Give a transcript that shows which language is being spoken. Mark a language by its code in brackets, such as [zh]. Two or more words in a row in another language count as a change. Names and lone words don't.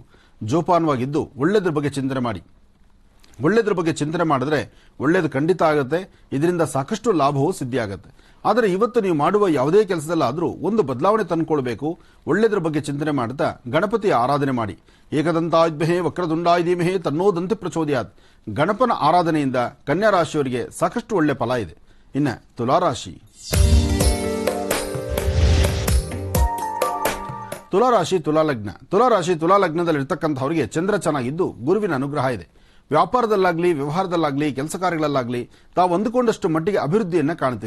[kn] ಜೋಪಾನವಾಗಿದ್ದು ಒಳ್ಳೆಯದ್ರ ಬಗ್ಗೆ ಚಿಂತನೆ ಮಾಡಿ. ಒಳ್ಳೆಯದ್ರ ಬಗ್ಗೆ ಚಿಂತನೆ ಮಾಡಿದ್ರೆ ಒಳ್ಳೆಯದು ಖಂಡಿತ ಆಗುತ್ತೆ. ಇದರಿಂದ ಸಾಕಷ್ಟು ಲಾಭವೂ ಸಿದ್ಧಿಯಾಗುತ್ತೆ. ಆದರೆ ಇವತ್ತು ನೀವು ಮಾಡುವ ಯಾವುದೇ ಕೆಲಸದಲ್ಲಾದರೂ ಒಂದು ಬದಲಾವಣೆ ತಂದುಕೊಳ್ಬೇಕು. ಒಳ್ಳೆಯದ್ರ ಬಗ್ಗೆ ಚಿಂತನೆ ಮಾಡುತ್ತಾ ಗಣಪತಿಯ ಆರಾಧನೆ ಮಾಡಿ. [sa] ಏಕದಂತಾಯುಧ್ಮಹೇ ವಕ್ರದುಂಡಾಯ ಧೀಮಹಿ ತನ್ನೋ ದಂತಿ ಪ್ರಚೋದಯಾತ್. [kn] ಗಣಪನ ಆರಾಧನೆಯಿಂದ ಕನ್ಯಾ ರಾಶಿಯವರಿಗೆ ಸಾಕಷ್ಟು ಒಳ್ಳೆ ಫಲ ಇದೆ. ಇನ್ನು ತುಲಾರಾಶಿ. ತುಲಾರಾಶಿ ತುಲಾಲಗ್ನದಲ್ಲಿ ಇರ್ತಕ್ಕಂಥವರಿಗೆ ಚಂದ್ರ ಚೆನ್ನಾಗಿದ್ದು ಗುರುವಿನ ಅನುಗ್ರಹ ಇದೆ. ವ್ಯಾಪಾರದಲ್ಲಾಗ್ಲಿ, ವ್ಯವಹಾರದಲ್ಲಾಗ್ಲಿ, ಕೆಲಸ ಕಾರ್ಯಗಳಲ್ಲಾಗ್ಲಿ ತಾವು ಅಂದುಕೊಂಡಷ್ಟು ಮಟ್ಟಿಗೆ ಅಭಿವೃದ್ಧಿಯನ್ನ ಕಾಣ್ತೀರಿ.